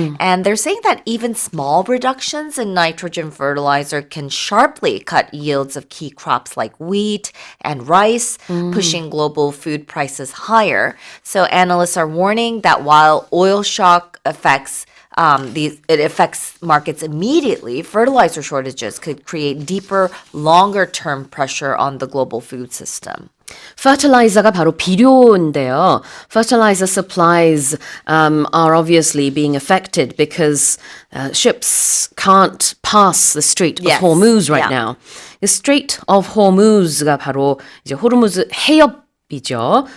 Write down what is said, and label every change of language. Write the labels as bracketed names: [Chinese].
[English] And they're saying that even small reductions in nitrogen fertilizer can sharply cut yields of key crops like wheat and rice, pushing global food prices higher. So analysts are warning that while oil shock affects it affects markets immediately, fertilizer shortages could create deeper, longer-term pressure on the global food system. [Korean] Fertilizer가 바로 비료인데요. [English] Fertilizer supplies are obviously being affected because ships can't pass the Strait of Hormuz right now. [Korean] The Strait of Hormuz가 바로 이제 호르무즈 해협이죠.